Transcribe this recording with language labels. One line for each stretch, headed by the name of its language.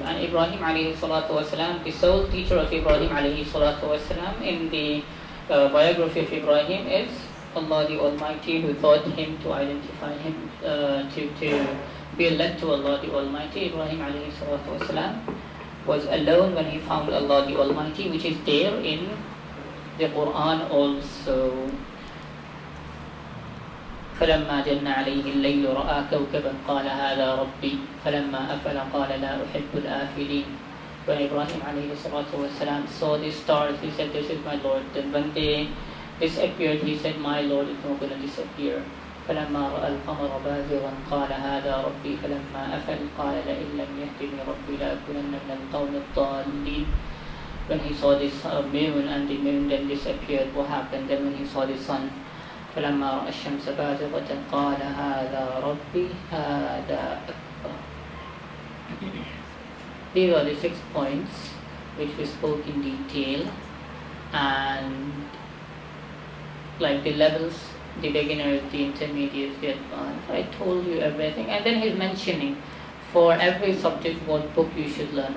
English: And Ibrahim alayhi salatu wasalam, the sole teacher of Ibrahim alayhi salatu wasalam in the biography of Ibrahim is Allah the Almighty, who taught him to identify him, to be led to Allah the Almighty. Ibrahim alayhi salatu wasalam was alone when he found Allah the Almighty, which is there in the Quran also.
Arabic: فلما جن عليه الليل رأى كوكبا قال هذا ربي فلما أفل قال لا أحب الآفلين.
English: When Ibrahim alayhi salatu wasalam saw the stars, he said, this is my Lord. Then when they disappeared, he said, my Lord is not going to disappear.
Arabic: فلما رأى القمر بازغا قال هذا ربي فلما أفل قال لئن لم يهدني ربي لأكونن من القوم الضالين.
English: When he saw this moon, and the moon then disappeared, what happened? Then when he saw the sun,
Arabic: فلما رأى الشمس بازغة قال هذا ربي هذا أكبر.
English: These are the 6 points which we spoke in detail, and like the levels, the beginners, the intermediates, the advanced. I told you everything, and then he's mentioning for every subject what book you should learn.